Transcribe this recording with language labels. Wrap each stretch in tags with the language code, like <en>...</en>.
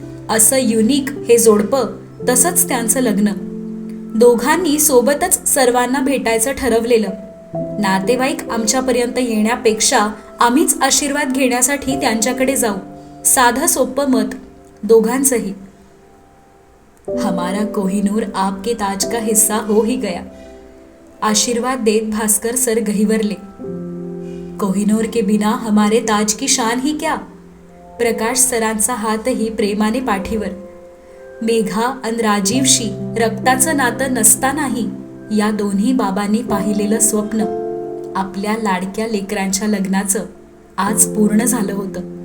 <mr>असं युनिक हे जोडपं, तसंच त्यांचं लग्न. दोघांनी सोबतच सर्वांना भेटायचं ठरवलेलं. नातेवाईक आमच्यापर्यंत येण्यापेक्षा आम्हीच आशीर्वाद घेण्यासाठी त्यांच्याकडे जाऊ, साधं सोपं मत दोघांचंही.</mr> <hi>हमारा कोहिनूर आपके ताज का हिस्सा हो ही गया.</hi> <mr>आशीर्वाद देत भास्कर सर गहिवरले.</mr> <hi>कोहिनूर के बिना हमारे ताज की शान ही क्या.</hi> <mr>प्रकाश सरांचा हातही प्रेमाने पाठीवर. मेघा आणि राजीवशी रक्ताचं नातं नसतानाही या दोन्ही बाबांनी पाहिलेलं स्वप्न, आपल्या लाडक्या लेकरांच्या लग्नाचं, आज पूर्ण झालं होतं.</mr>